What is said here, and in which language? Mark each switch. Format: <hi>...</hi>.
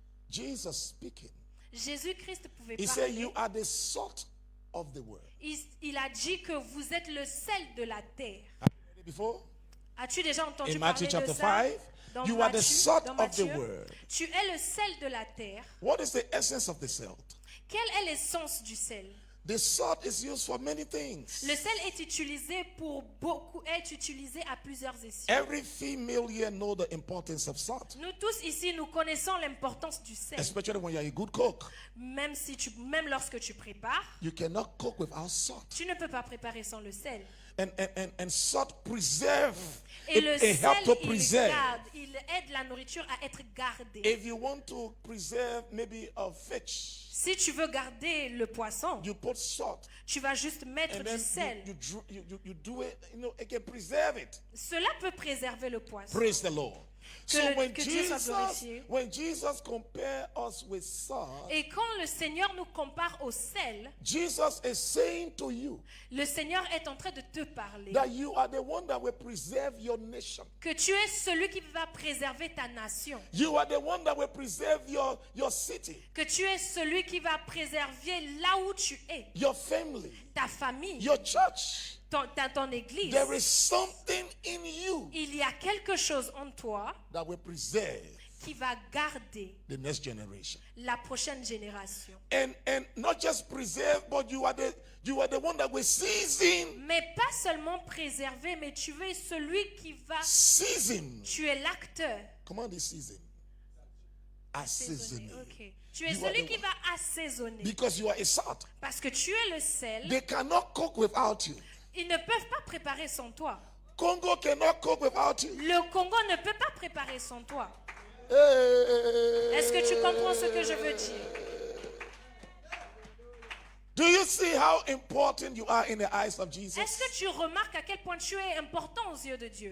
<en>Jesus speaking,</en> <fr>Jésus-Christ pouvait</fr> <en>he said,</en> <fr>parler.</fr> <en>you are the salt of the world.</en> <fr>Il a dit que vous êtes le sel de la terre.</fr> <en>Have you heard it before?</en> <fr>As-tu déjà entendu</fr> <en>In Matthew</en> <fr>parler de</fr> <en>chapter</en> <fr>ça?</fr> <en>5,</en> <fr>Dans</fr> <en>you are the</en> <fr>Matthieu,</fr> <en>salt</en> <fr>dans</fr> <en>of the</en> <fr>Matthieu,</fr> <en>world.</en> <fr>tu es le sel de la terre.</fr> <en>What is the essence of the salt?</en> <fr>Quelle est l'essence du sel?</fr> <en>The salt is used for many things.</en> <fr>Le sel est utilisé pour beaucoup, est utilisé à plusieurs esprits.</fr> <en>Every female here know the importance of salt,</en> <fr>Nous tous ici, nous connaissons l'importance du sel.</fr> <en>especially when you are a good cook.</en> <fr>Même lorsque tu prépares,</fr> <en>You cannot cook without salt.</en> <fr>tu ne peux pas préparer sans le sel.</fr> <en>And salt preserve.</en> <fr>Et le</fr> <en>It</en> <fr>sel,</fr> <en>helps to</en> <fr>il</fr> <en>preserve.</en> <fr>garde, il aide la nourriture à être gardée.</fr> <en>If you want to preserve maybe a fish,</en> <fr>Si tu veux garder le poisson,</fr> <en>you put salt.</en> <fr>tu vas juste mettre</fr> <en>And</en> <fr>du</fr> <en>then</en> <fr>sel.</fr> <en>you do it, it can preserve it.</en> <fr>Cela peut préserver le poisson.</fr> <en>Praise the Lord. So</en> <fr>que Dieu soit glorifié.</fr> <en>when Jesus compare us with salt,</en> <fr>Et quand le Seigneur nous compare au sel,</fr> <en>Jesus is saying to you</en> <fr>le Seigneur est en train de te parler</fr> <en>that you are the one that will preserve your nation.</en> <fr>que tu es celui qui va préserver ta nation,</fr> <en>You are the one that will preserve your city,</en> <fr>que tu es celui qui va préserver là où tu es,</fr> <en>your family,</en> <fr>ta famille,</fr> <en>your church.</en> <fr>ton église.</fr> <en>There is something in you</en> <fr>Il y a quelque chose en toi</fr> <en>that will preserve</en> <fr>qui va garder</fr> <en>the next generation.</en> <fr>la prochaine génération.</fr> <en>And not just preserve, but you are the one that will season.</en> <fr>Mais pas seulement préserver, mais tu es celui qui va...</fr> <en>Season.</en> <fr>Tu es l'acteur.</fr> <en>Comment this season? Assaisonner.</en> <fr>Ok. Tu es</fr> <en>You are</en> <fr>celui</fr> <en>the</en> <fr>qui</fr> <en>one.</en> <fr>va assaisonner.</fr> <en>Because you are a salt.</en> <fr>Parce que tu es le sel.</fr> <en>They cannot cook without you.</en> <fr>Ils ne peuvent pas préparer sans toi.</fr> <en>Congo cannot cook without you.</en> <fr>Le Congo ne peut pas préparer sans toi.</fr> <en>Hey.</en> <fr>Est-ce que tu comprends ce que je veux dire?</fr> <en>Do you see how important you are in the eyes of Jesus?</en> <fr>Est-ce que tu remarques à quel point tu es important aux yeux de Dieu?</fr>